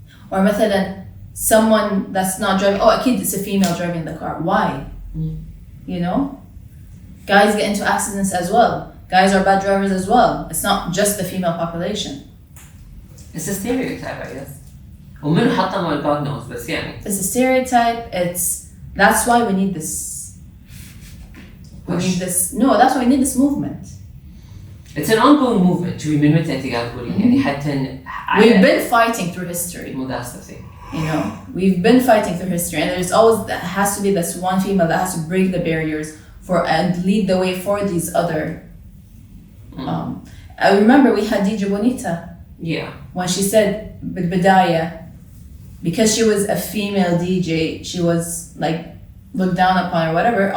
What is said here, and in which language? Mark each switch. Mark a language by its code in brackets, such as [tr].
[en] Or مثلا someone that's not driving, oh, أكيد it's a female driving the car. Why? You know? Guys get into accidents as well. Guys are bad drivers as well. It's not just the female population. It's a stereotype, I guess. [ar] ومنو حطها ما [en] God knows [ar] بس يعني. [en] It's a stereotype. That's why we need this. That's why we need this movement. It's an ongoing movement. [ar] شوفي من متى أنت قاعد تقولين يعني حتى. [en] We've been fighting through history. Well, that's the thing. You know, we've been fighting through history, and there's always has to be this one female that has to break the barriers and lead the way for these other. I remember we had DJ Bonita. Yeah. When she said بالبداية, because she was a female DJ, she was like looked down upon or whatever.